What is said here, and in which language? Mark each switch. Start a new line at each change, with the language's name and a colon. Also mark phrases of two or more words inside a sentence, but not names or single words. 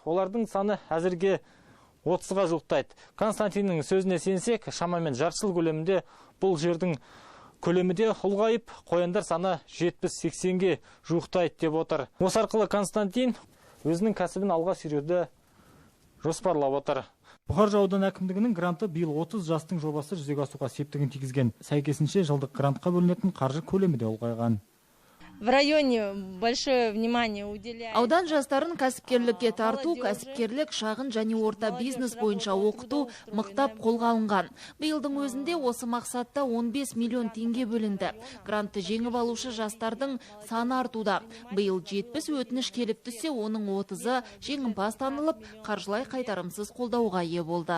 Kazakh: Олардың саны әзірге 30-ға жуықтайды. Константиннің сөзіне сенсек, шамамен жарты жыл көлемінде бұл жердің көлемі де ұлғайып, қояндар саны 70-80-ге жуықтайды деп отыр. Осы арқылы Константин өзінің кәсібін алға сүруді жоспарлап отыр. Бұқар Жыра ауданы әкімдігінің гранты биыл 30 жастың жобасы жүзеге асуға септігін тигізген. Сәйкесінше жылдық грантқа бөлінетін қаржы көлемі де ұлғайған.
Russian: В районе большое внимание уделяет.
Kazakh: Аудан жастарын кәсіпкерлікке тарту, кәсіпкерлік, шағын және орта бизнес бойынша оқыту мықтап қолға алынған. Биылдың өзінде осы мақсатта 15 миллион теңге бөлінді. Грантты жеңіп алушы жастардың саны артуда. Биыл 70 өтініш келіп түссе, оның 30-ы жеңімпаз танылып, қаржылай қайтарымсыз қолдауға ие болды.